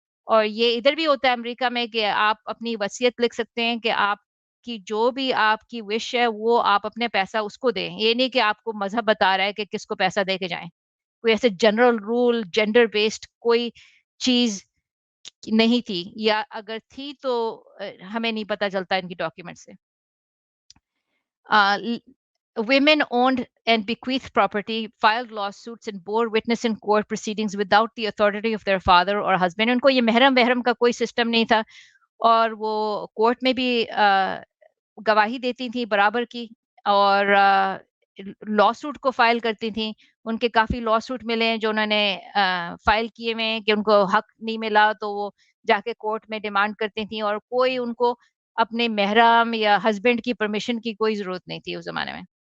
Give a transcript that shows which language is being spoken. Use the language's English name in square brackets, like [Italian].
[Hindi] और ये इधर भी होता है अमेरिका में कि आप अपनी वसीयत लिख सकते हैं कि आपकी जो भी आपकी विश है वो आप अपने पैसा उसको दें। ये नहीं कि आपको मज़हब बता रहा है कि किसको पैसा दे के जाएँ। कोई ऐसे जनरल रूल जेंडर बेस्ड कोई चीज़ नहीं थी, या अगर थी तो हमें नहीं पता चलता इनकी डॉक्यूमेंट से। [English] Women owned and bequeathed property, filed lawsuits and bore witness in court proceedings without the authority of their father or husband. [Hindi] उनको ये महरम वहरम का कोई सिस्टम नहीं था, और वो कोर्ट में भी गवाही देती थी बराबर की, और लॉ सूट को फाइल करती थी। उनके काफ़ी लॉ सूट मिले हैं जो उन्होंने फाइल किए हुए हैं कि उनको हक नहीं मिला, तो वो जाके कोर्ट में डिमांड करती थी, और कोई उनको अपने महरम या हस्बैंड की परमिशन की कोई ज़रूरत नहीं थी उस ज़माने में।